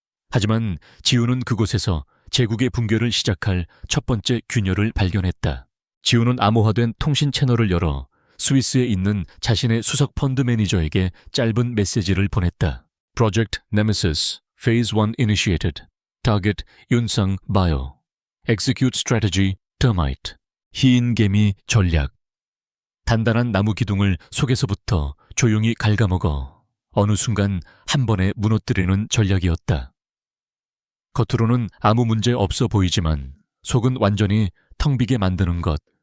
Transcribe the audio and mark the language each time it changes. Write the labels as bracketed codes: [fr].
[ko] 하지만 지우는 그곳에서 제국의 붕괴를 시작할 첫 번째 균열을 발견했다. 지우는 암호화된 통신 채널을 열어 스위스에 있는 자신의 수석 펀드 매니저에게 짧은 메시지를 보냈다. [en] Project Nemesis, Phase 1 initiated. Target 윤상 Bio. Execute strategy Termite. [ko] 희인개미 전략. 단단한 나무 기둥을 속에서부터 조용히 갉아먹어 어느 순간 한 번에 무너뜨리는 전략이었다. 겉으로는 아무 문제 없어 보이지만 속은 완전히 텅 비게 만드는 것.